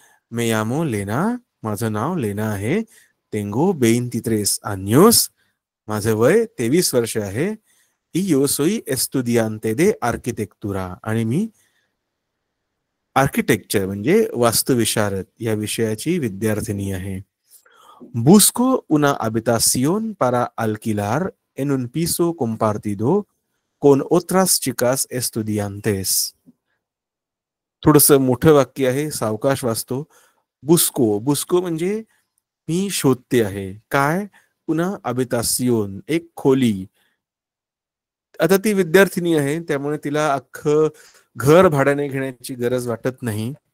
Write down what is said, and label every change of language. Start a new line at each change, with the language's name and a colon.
Spanish: मे यामो लेना,
Marathi: माझं नाव लेना आहे.
Spanish: तेंगो 23 años,
Marathi: माझं वय 23 वर्ष आहे.
Spanish: y yo soy estudiante de arquitectura,
Marathi: आणि मी आर्किटेक्चर म्हणजे वास्तुविशारद या विषयाची विद्यार्थिनी आहे.
Spanish: Busco una habitación para alquilar en un piso compartido con otras chicas estudiantes.
Marathi: थोडस मोठं वाक्य आहे, सावकाश वाचतो. बुस्को, बुस्को म्हणजे मी शोधते आहे. काय? पुन्हा अबितासियोन, एक खोली. आता ती विद्यार्थिनी आहे, त्यामुळे तिला अख्खं घर भाड्याने घेण्याची गरज वाटत नाही.